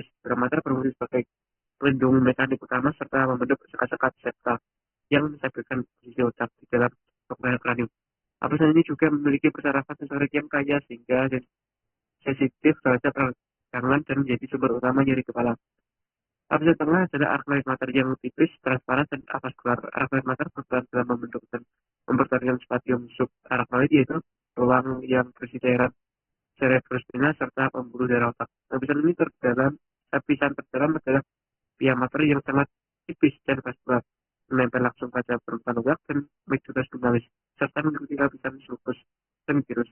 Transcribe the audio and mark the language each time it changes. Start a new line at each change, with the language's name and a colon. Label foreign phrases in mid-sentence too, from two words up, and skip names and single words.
Indonesian: Dural mater berfungsi sebagai pelindung mekanik utama serta membentuk sekat-sekat septa yang menstabilkan posisi otak di dalam keberadaan kranium. Lapisan ini juga memiliki persarafan sensorik yang kaya sehingga sensitif terhadap rangsangan dan menjadi sumber utama nyeri kepala. Lapisan tengah adalah arachnoid mater yang tipis, transparan, dan avaskular. Arachnoid mater berperan dalam membentuk dan mempertahankan spatium subarachnoid, yaitu ruang yang berisi cairan cerebrospinal serta pembuluh darah otak. Lapisan ini lapisan terdalam adalah pia mater yang sangat tipis dan vaskular, menempel langsung pada permukaan otak dan medula spinalis, serta mengikuti lapisan sulcus dan virus.